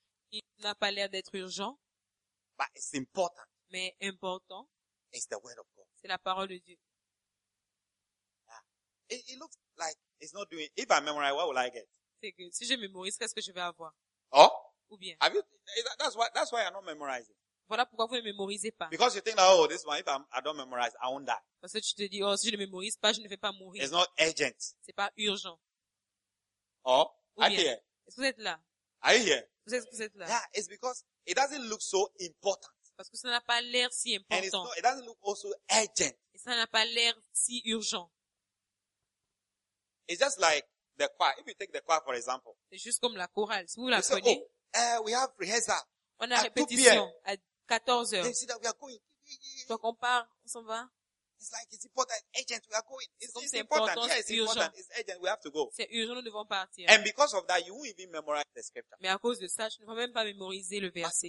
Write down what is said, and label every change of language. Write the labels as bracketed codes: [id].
[fr] Il n'a pas l'air d'être urgent. [en] But it's important. [fr] Mais important. [en] It's the word of God. [fr] C'est la parole de Dieu. [en] Yeah. It looks like it's not doing. If I memorize, what will I get? [fr] C'est que si je mémorise, qu'est-ce que je vais avoir? Oh? Ou bien? [en] Have you? That's why I'm not memorizing. [fr] Voilà pourquoi vous ne mémorisez pas. [en] Because you think that, oh, this one, if I don't memorize, I won't die. [fr] Parce que tu te dis, oh, si je ne mémorise pas, je ne vais pas mourir. [en] It's not urgent. [fr] C'est pas urgent. Oh? Ou bien? [en] I'm here. [fr] Est-ce que vous êtes là? [en] Are you here? [fr] Vous êtes là? [en] Yeah, it's because it doesn't look so important. [fr] Parce que ça n'a pas l'air si important. [en] And it doesn't look also urgent. [fr] Et ça n'a pas l'air si urgent. [en] It's just like the choir. If you take the choir for example. [fr] C'est juste comme la chorale. Si vous la prenez. [en] Oh, we have rehearsal. [fr] On a répétition à 14h. [en] They see that we are going. [fr] Donc on part, on s'en va. [en] It's like it's important, urgent. We are going. It's important. It's urgent. We have to go. [fr] C'est urgent. Nous devons partir. [en] And because of that, you won't even memorize the scripture. [fr] Mais à cause de ça, je ne vais même pas mémoriser le verset.